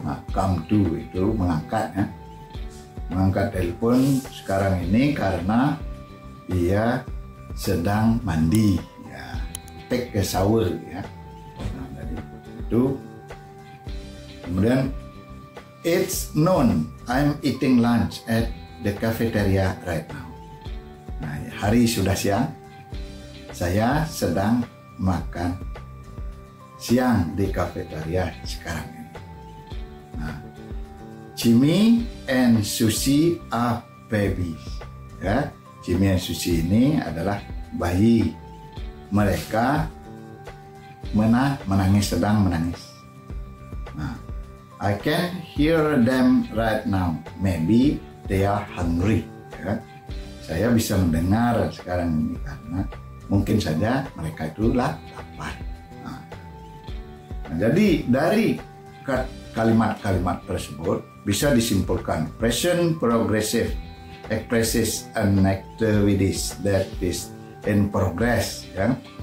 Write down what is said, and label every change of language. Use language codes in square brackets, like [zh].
[id] Nah, [en] come to [id] itu mengangkat ya. Mengangkat telepon sekarang ini karena dia sedang mandi ya, [en] take a shower [id] ya. Nah, dari itu kemudian [en] it's noon, I'm eating lunch at the cafeteria right now. [id] Nah, hari sudah siang, saya sedang makan siang di cafeteria sekarang ini. [en] Nah, Jimmy and Susie are babies. [id] Ya, Jimmy and Susie ini adalah bayi. Mereka menangis, sedang menangis. [en] Nah, I can hear them right now. Maybe they are hungry. Ya. [id] Saya bisa mendengar sekarang ini karena mungkin saja mereka itu lapar. Nah, jadi dari kalimat-kalimat tersebut bisa disimpulkan [en] present progressive expresses an activities that is in progress ya.